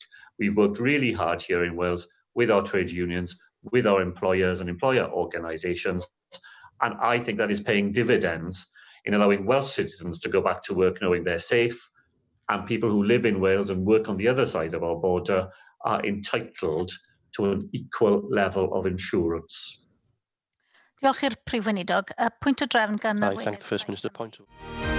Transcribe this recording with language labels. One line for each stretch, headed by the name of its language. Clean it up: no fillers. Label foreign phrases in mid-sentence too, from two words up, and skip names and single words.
English: We've worked really hard here in Wales with our trade unions, with our employers and employer organisations, and I think that is paying dividends in allowing Welsh citizens to go back to work knowing they're safe, and people who live in Wales and work on the other side of our border are entitled to an equal level of insurance.
Welsh: Diolch i'r Prif Weinidog. Pwynt o drefn gan
English: I thank the First Minister. Point of